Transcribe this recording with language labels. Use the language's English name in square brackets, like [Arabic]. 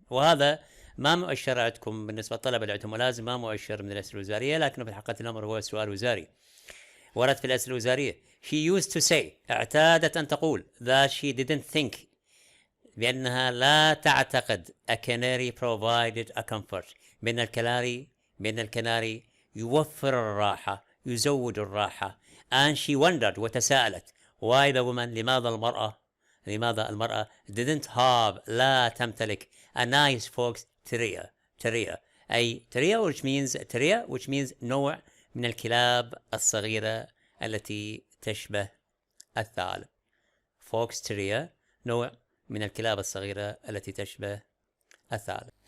[Arabic] وهذا ما مؤشر عندكم بالنسبة للطلبة اللي عندهم ملازم، ما مؤشر من الأسئلة الوزارية، لكنه في حقيقة الأمر هو سؤال وزاري، ورد في الأسئلة الوزارية. [English] she used to say، [Arabic] اعتادت أن تقول [English] that she didn't think، [Arabic] بأنها لا تعتقد [English] a canary provided a comfort، [Arabic] بأن الكناري يوفر الراحة، يزود الراحة. [English] and she wondered، [Arabic] وتساءلت [English] why the woman، [Arabic] لماذا المرأة [English] didn't have، [Arabic] لا تمتلك [English] a nice fox terrier، [Arabic] أي terrier which means نوع من الكلاب الصغيرة التي تشبه الثعلب. fox terrier نوع من الكلاب الصغيرة التي تشبه الثعلب.